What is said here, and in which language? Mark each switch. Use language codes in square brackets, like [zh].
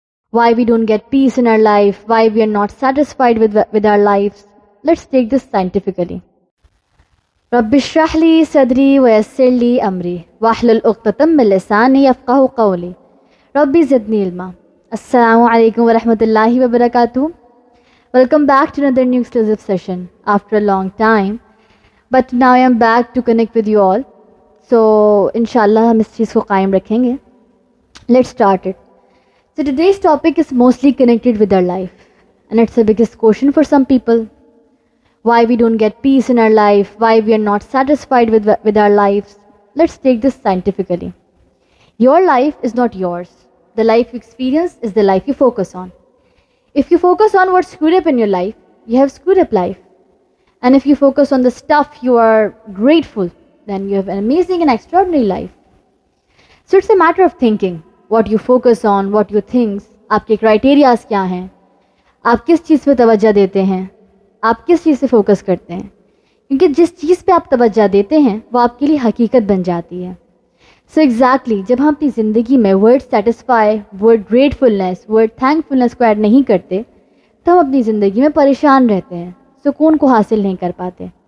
[en] why we don't get peace in our life, why we are not satisfied with our lives. Let's take this scientifically. [ar] رب اشرح لي صدري ويسر لي أمري واحلل عقدة من لساني يفقهوا قولي ربي زدني علما. Assalamu alaikum wa rahmatullahi wa barakatuh. [en] Welcome back to another new exclusive session after a long time. But now I am back to connect with you all. So inshallah [ur] ہم اس چیز کو قائم رکھیں گے. [en] Let's start it. So today's topic is mostly connected with our life. And it's the biggest question for some people. Why we don't get peace in our life, why we are not satisfied with our lives. Let's take this scientifically. Your life is not yours. The life you experience is the life you focus on. If you focus on what's screwed up in your life, you have screwed up life. And if you focus on the stuff you are grateful, then you have an amazing and extraordinary life. So it's a matter of thinking. What you focus on, what you think, [ur] آپ کے criterias کیا ہیں، آپ کس چیز پہ توجہ دیتے ہیں، آپ کس چیز سے فوکس کرتے ہیں، کیونکہ جس چیز پہ آپ توجہ دیتے ہیں وہ آپ کے لیے حقیقت بن جاتی ہے. سو ایگزیکٹلی جب ہم اپنی زندگی میں word satisfy, word gratefulness, word تھینکفلنس کو ایڈ نہیں کرتے تو ہم اپنی زندگی میں پریشان رہتے ہیں، سکون کو حاصل نہیں کر پاتے.